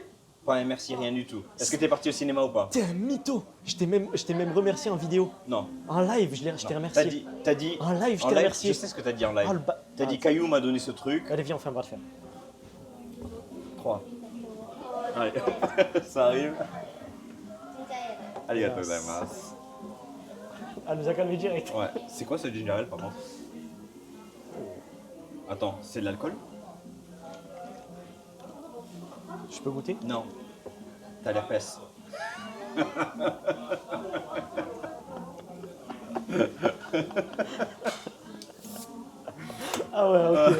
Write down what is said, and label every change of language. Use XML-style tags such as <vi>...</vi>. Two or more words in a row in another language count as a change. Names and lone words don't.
<fr>Pas un merci, rien du tout. Est-ce que t'es parti au cinéma ou pas? T'es un mytho. Je t'ai même remercié en vidéo. Non. En live, je t'ai T'as remercié. dit. En live, je en t'ai live, remercié. je sais ce que t'as dit en live. Ah, le ba- T'as dit Ah, Caillou m'a donné ce truc. Allez, viens, on fait un bras de fer. 3. Allez, ça arrive.</fr> <ja>ジンジャーエールありがとうございます.</ja> <fr>Elle nous a calmé direct. Ouais, c'est quoi ce</fr> <en>ginger ale</en> <fr>par contre? Attends, c'est de l'alcool? Je peux goûter? Non. T'as l'herpès. Ah ouais, ok.</fr>